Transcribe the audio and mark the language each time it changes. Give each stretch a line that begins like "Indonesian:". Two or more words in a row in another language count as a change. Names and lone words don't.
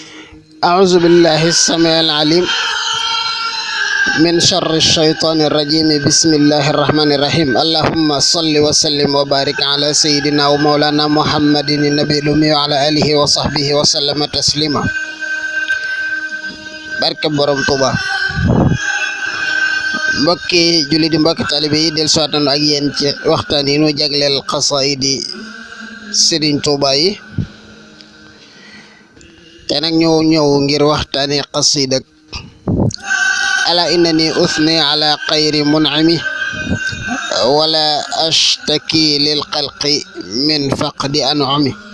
Arabic: أعوذ بالله السميع العليم من شر الشيطان الرجيم. بسم الله الرحمن الرحيم. اللهم صل وسلم وبارك على سيدنا ومولانا محمد النبي الأمي وعلى آله وصحبه وسلم تسليما.
Wolof: barke borom Tuuba. mbokki julli di mbokki taalibe yi del soatan ak yéen ci waxtaan yi nu jagleel xasaayidi Sëriñ Tuuba yi te nag ñëw ngir waxtaani qasida
Arabic: ألا إنني أثني على خير منعم ولا أشتكي للخلق من فقد أنعم.